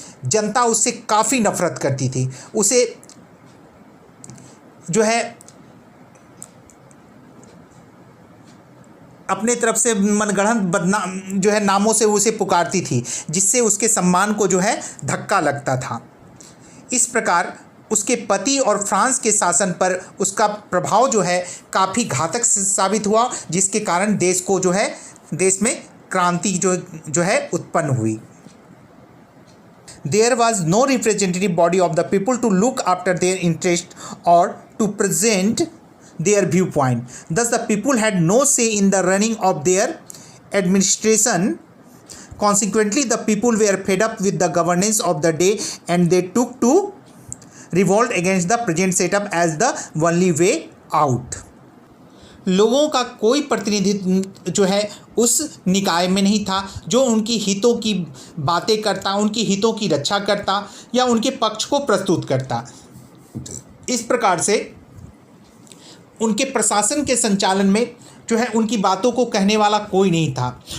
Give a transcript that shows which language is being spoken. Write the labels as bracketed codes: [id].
[hi] जनता उससे काफ़ी नफरत करती थी। उसे जो है अपने तरफ से मनगढ़ंत जो है नामों से उसे पुकारती थी, जिससे उसके सम्मान को जो है धक्का लगता था। इस प्रकार उसके पति और फ्रांस के शासन पर उसका प्रभाव जो है काफ़ी घातक साबित हुआ, जिसके कारण देश में क्रांति जो है उत्पन्न हुई। [en] There was no representative body of the people to look after their interest or to present their viewpoint. Thus, the people had no say in the running of their administration. Consequently, the people were fed up with the governance of the day and they took to revolt against the present setup as the only way out. [hi] लोगों का कोई प्रतिनिधित्व जो है उस निकाय में नहीं था जो उनकी हितों की बातें करता, उनकी हितों की रक्षा करता या उनके पक्ष को प्रस्तुत करता। इस प्रकार से उनके प्रशासन के संचालन में जो है उनकी बातों को कहने वाला कोई नहीं था।